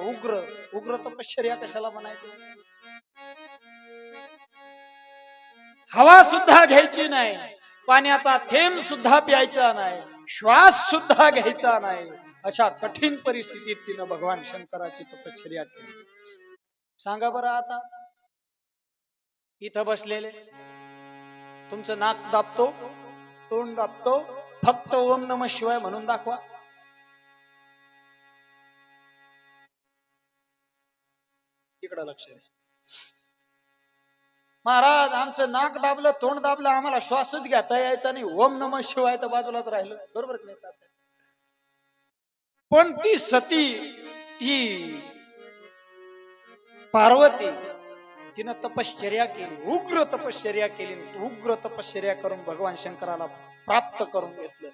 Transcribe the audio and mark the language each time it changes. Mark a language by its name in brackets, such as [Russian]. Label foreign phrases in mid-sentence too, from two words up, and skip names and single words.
[Marathi] उग्र उग्र तपश्चर्या कशाला म्हणायचं? हवा सुद्धा घ्यायची नाही, पाण्याचा थेंब सुद्धा प्यायचा नाही, श्वास सुद्धा घ्यायचा नाही, अशा कठीण परिस्थितीत तिनं भगवान शंकराची तपश्चर्या केली. सांगा बरं आता इथं बसलेले तुमचं नाक दाबतो, तोंड दाबतो, फक्त [Sanskrit] ओम नमः शिवाय [Marathi] म्हणून दाखवा. इकडं लक्ष द्या. महाराज आमचं नाक दाबलं, तोंड दाबलं, आम्हाला श्वासच घेता यायचा नाही, [Sanskrit] ओम नमः शिवाय [Marathi] तर बाजूलाच राहिलं. बरोबर की नाही? पण ती सती, ती पार्वती, तिनं तपश्चर्या केली, उग्र तपश्चर्या केली. उग्र तपश्चर्या करून भगवान शंकराला प्राप्त करून घेतलं.